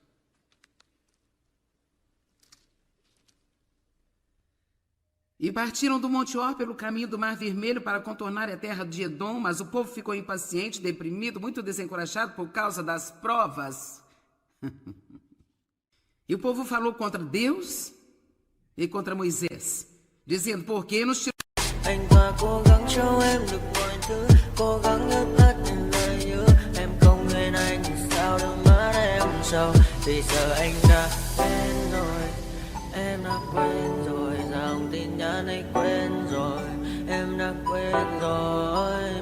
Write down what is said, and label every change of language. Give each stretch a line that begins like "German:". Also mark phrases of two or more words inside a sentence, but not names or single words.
Portuguese: E partiram do Monte Or pelo caminho do Mar Vermelho para contornar a terra de Edom, mas o povo ficou impaciente, deprimido, muito desencorajado por causa das provas. E o povo falou contra Deus e contra Moisés, dizendo: por que nos tirou?
Vietnamese: Anh Thoa cố gắng cho em được mọi thứ, cố gắng ướp hết những lời nhớ. Em không quên anh thì sao đôi mắt em sầu. Vì giờ anh đã quên rồi, em đã quên rồi. Dòng tin nhắn anh quên rồi, em đã quên rồi.